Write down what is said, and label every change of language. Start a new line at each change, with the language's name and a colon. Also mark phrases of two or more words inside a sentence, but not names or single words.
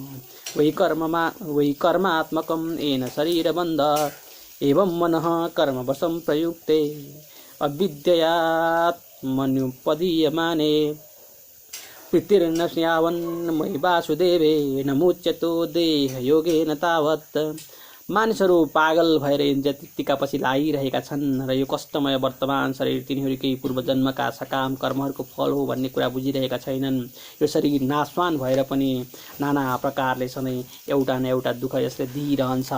Sanskrit: वै कर्मात्मकं येन शरीरबन्ध एवं मनः कर्मवशं प्रयुक्ते अविद्ययात्मन्युपदीयमाने प्रीतिर्न स्यावन्मयि वासुदेवे न मुच्यतो देहयोगेन तावत्।
Nepali: मानिसहरू पागल भएर इन्द्रिय तृप्तिका पछि लागिरहेका छन् र यो कष्टमय वर्तमान शरीर तिनीहरूकै पूर्वजन्मका सकाम कर्महरूको फल हो भन्ने कुरा बुझिरहेका छैनन्। यो शरीर नाशवान भएर पनि नाना प्रकारले सधैँ एउटा न एउटा दुःख यसले दिइरहन्छ।